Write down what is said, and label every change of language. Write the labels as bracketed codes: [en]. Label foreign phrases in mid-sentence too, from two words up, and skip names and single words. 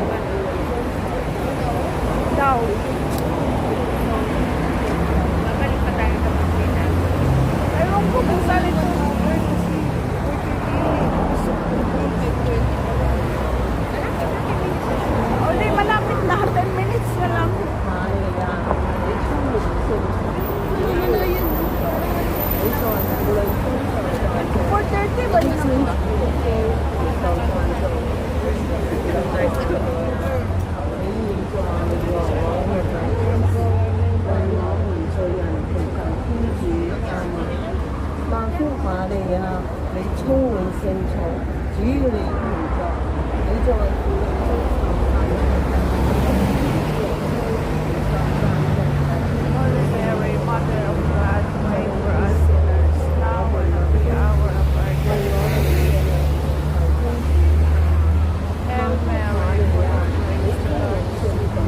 [tl] Daw. Babalik pa tayo sa Pilipinas. Ewan ko kung saan ito. O di, malapit na. 10 minutes na lang. [zh] 瑪利亞，你充滿聖寵，主與你同在，你在婦女中受讚頌， [tl] 4:30 ba yun naman? [zh] 受讚頌。你現在和我們為我們罪人祈求天主，阿們。萬福瑪利亞，你充滿聖寵，主與你同在，你在婦女中受讚頌。 [en] Holy Mary, Mother of God, pray for us sinners, now and at the hour of our death. Hail Mary, full of grace, the Lord is with thee.